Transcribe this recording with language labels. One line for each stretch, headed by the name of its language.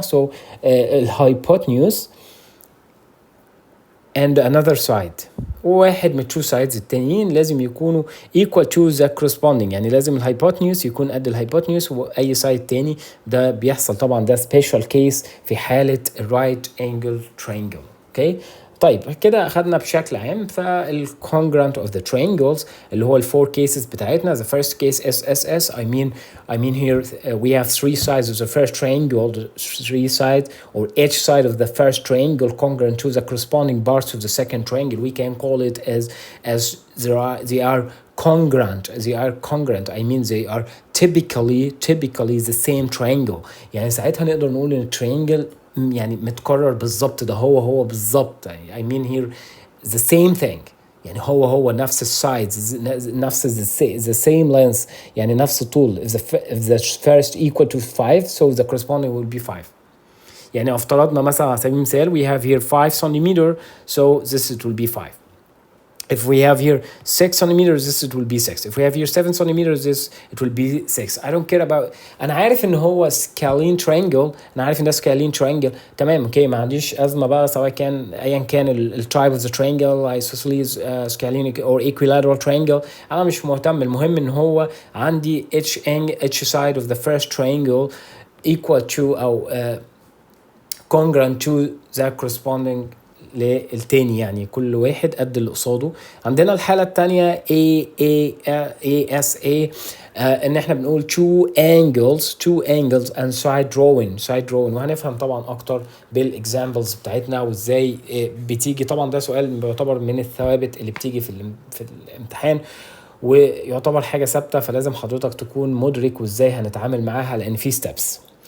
English: so الهايبوتنيوس and another side،
Arabic: واحد من
English: two sides
Arabic: التانيين لازم يكونوا
English: equal to the corresponding.
Arabic: يعني لازم الهايبوتنيوس يكون قد الهايبوتنيوس واي سايد تاني. ده بيحصل طبعا، ده
English: special case
Arabic: في حالة
English: right angle triangle.
Arabic: اوكي طيب كده اخدنا بشكل عام فال
English: congruent of the triangles
Arabic: اللي هو الفور cases بتاعتنا.
English: the first case SSS. I mean here we have three sides of the first triangle, three sides or each side of the first triangle congruent to the corresponding parts of the second triangle. We can call it as they are congruent. I mean they are typically the same triangle.
Arabic: يعني ساعتها نقدر نقول ان الترينجل يعني متكرر بالظبط، ده هو بالظبط.
English: I mean here the same thing.
Arabic: يعني هو نفس السايدز، نفس
English: the same length،
Arabic: يعني نفس الطول.
English: if the first equal to 5 so the corresponding will be 5.
Arabic: يعني افترضنا مثلا على سبيل المثال
English: we have here 5 centimeter so this it will be 5. If we have here 6 centimeters this it will be 6. If we have here 7 centimeters this it will be 6. I don't care about.
Arabic: أنا عارف إن هو scalene triangle. أنا عارف إن ده scalene triangle. تمام أوكي، ما عنديش أزمة بقى سواء كان أيا كان ال
English: type of the triangle isosceles scalene or equilateral triangle.
Arabic: أنا مش مهتم. المهم إن هو عندي
English: each side of the first triangle equal to أو congruent to the corresponding
Arabic: للتاني. يعني كل واحد قد اللي قصاده. عندنا الحالة التانية ASA ان احنا بنقول
English: two angles and side drawing.
Arabic: وهنفهم طبعا اكتر بالاكزامبلز بتاعتنا وازاي بتيجي. طبعا ده سؤال بيعتبر من الثوابت اللي بتيجي في الامتحان ويعتبر حاجة ثابتة، فلازم حضرتك تكون مدرك وازاي هنتعامل معاها لان في steps.